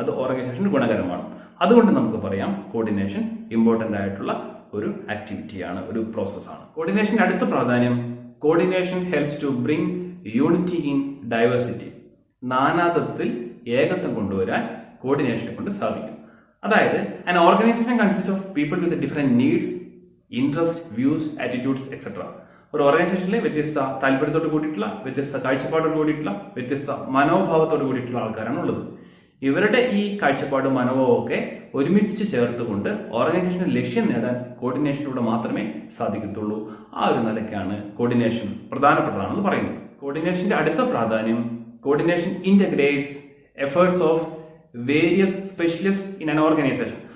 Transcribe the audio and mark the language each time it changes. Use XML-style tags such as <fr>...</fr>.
<ml>അത് ഓർഗനൈസേഷന് ഗുണകരമാണ്. അതുകൊണ്ട് നമുക്ക് പറയാം കോർഡിനേഷൻ ഇമ്പോർട്ടൻ്റ് ആയിട്ടുള്ള ഒരു ആക്ടിവിറ്റിയാണ്, ഒരു പ്രോസസ്സാണ്. കോർഡിനേഷന്റെ അടുത്ത പ്രാധാന്യം,</ml> <en>Coordination helps to bring unity in diversity.</en> <ml>നാനാത്വത്തിൽ ഏകത്വം കൊണ്ടുവരാൻ കോർഡിനേഷനെ കൊണ്ട് സാധിക്കും. അതായത്</ml> <en>an organization consists of people with different needs, interests, views, attitudes, etc.</en> <ml>ഒരു ഓർഗനൈസേഷനിലെ വ്യത്യസ്ത താല്പര്യത്തോട് കൂടിയിട്ടുള്ള, വ്യത്യസ്ത കാഴ്ചപ്പാടോട് കൂടിയിട്ടുള്ള, വ്യത്യസ്ത മനോഭാവത്തോട് കൂടിയിട്ടുള്ള ആൾക്കാരാണ് ഉള്ളത്. ഇവരുടെ ഈ കാഴ്ചപ്പാടും മനോഭാവവും ഒക്കെ ഒരുമിച്ച് ചേർത്തുകൊണ്ട് ഓർഗനൈസേഷന്റെ ലക്ഷ്യം നേടാൻ കോർഡിനേഷനിലൂടെ മാത്രമേ സാധിക്കത്തുള്ളൂ. ആ ഒരു നിലയ്ക്കാണ് കോർഡിനേഷൻ പ്രധാനപ്പെട്ടതാണെന്ന് പറയുന്നത്. കോർഡിനേഷന്റെ അടുത്ത പ്രാധാന്യം,</ml> <en>Coordination integrates efforts of various specialist in an organisation.</en>